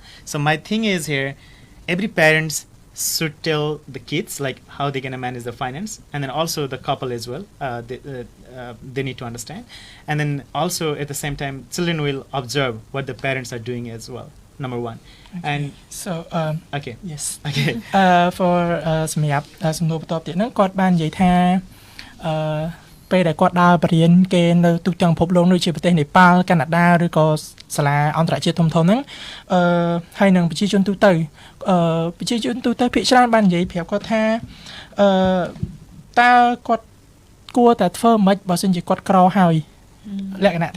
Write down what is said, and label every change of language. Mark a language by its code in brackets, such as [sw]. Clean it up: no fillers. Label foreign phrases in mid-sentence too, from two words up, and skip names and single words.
[en] So my thing is here, every parents should tell the kids like how they're gonna manage the finance, and then also the couple as well. They need to understand, and then also at the same time, children will observe what the parents are doing as well. Number one, okay. and so okay, yes, okay. [km] For សម្រាប់សំណួរបន្ទាប់ទៀតហ្នឹងគាត់បាននិយាយថាពេលដែលគាត់ដើរបរៀនគេនៅទូទាំងពិភពលោកដូចជាប្រទេសនេប៉ាល់កាណាដាឬក៏សាលាអន្តរជាតិធំៗហ្នឹងហើយនឹងប្រជាជនទូទៅភាគច្រើនបាននិយាយប្រាប់គាត់ថាតើគាត់គួរតែធ្វើម៉េចបើសិនជាគាត់ក្រហើយលក្ខណៈ